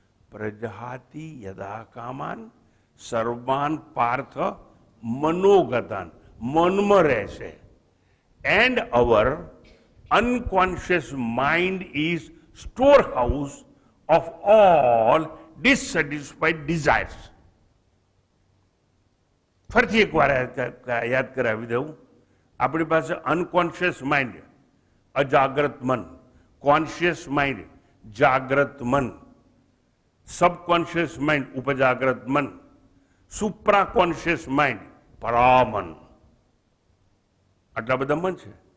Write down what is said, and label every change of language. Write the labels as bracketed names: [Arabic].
[Sanskrit] પ્રજહાતિ યદા કામાન સર્વાન પાર્થ મનોગતાન, [Gujarati] મનમાં રહે છે. [English] And our unconscious mind is storehouse of all dissatisfied desires. [Gujarati] ફરીથી એકવાર યાદ કરાવી દઉં. આપણી પાસે અનકોન્શિયસ માઇન્ડ અજાગ્રત મન, કોન્શિયસ માઇન્ડ જાગ્રત મન, સબકોન્શિયસ માઇન્ડ ઉપજાગ્રત મન, સુપ્રા કોન્શિયસ માઇન્ડ પરામન. આટલા બધા મન છે.